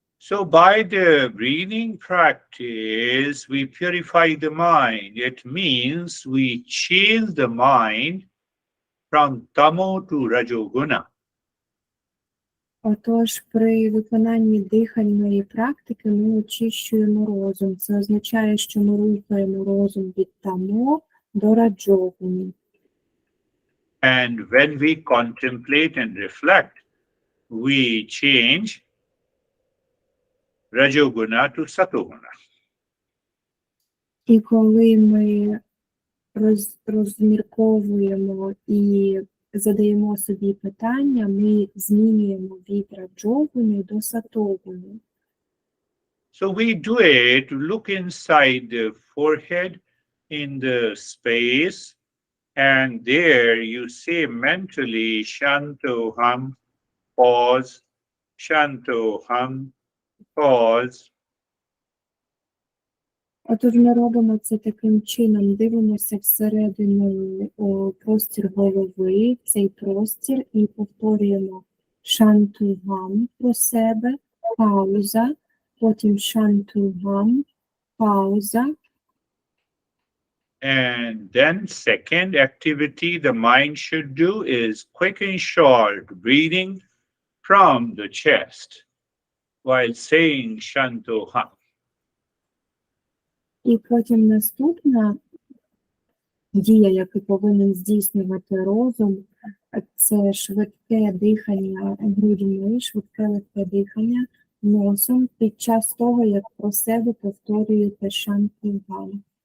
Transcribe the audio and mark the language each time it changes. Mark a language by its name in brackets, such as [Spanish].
[English] So by the breathing practice, we purify the mind. It means we change the mind from tamo to rajoguna. [Ukrainian] Отож, при виконанні дихальної практики ми очищуємо розум. Це означає, що ми рухаємо розум від тамо до раджогуни. [English] And when we contemplate and reflect, we change rajoguna to satoguna. [Ukrainian] І коли ми розмірковуємо і задаємо собі питання, ми змінюємо від раджогуни до сатогуни. [English] So we do it, look inside the forehead in the space, and there you say mentally, Shanto Ham, pause, Shanto Ham, pause. [Ukrainian] Отож ми робимо це таким чином, дивимося всередину у простір голови, цей простір, і повторюємо шантугам про себе, пауза, потім шантугам, пауза. [English] And then second activity the mind should do is quick and short breathing from the chest while saying Shanto Ham. [Ukrainian] І потім наступна дія, яку повинен здійснювати розум, це швидке дихання грудьми, швидке легке дихання носом під час того, як про себе повторюєте шантиган.